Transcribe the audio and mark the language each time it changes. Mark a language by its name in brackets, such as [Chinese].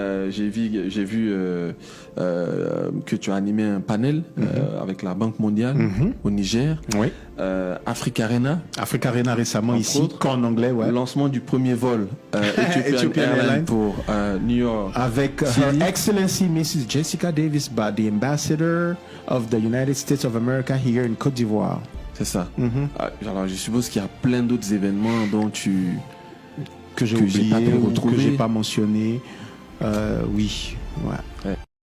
[French] J'ai vu que tu as animé un panel avec la Banque mondiale au Niger. Oui. Africa Arena. Africa Arena récemment ici, qu'en anglais, ouais. Lancement du premier vol Ethiopian Airlines pour New York. Avec [English] Her Excellency Mrs. Jessica Davis, the Ambassador of the United States of America here in Côte d'Ivoire. [French] C'est ça. Alors, je suppose qu'il y a plein d'autres événements dont que j'ai oublié ou que j'ai pas mentionné. Oui. Ouais.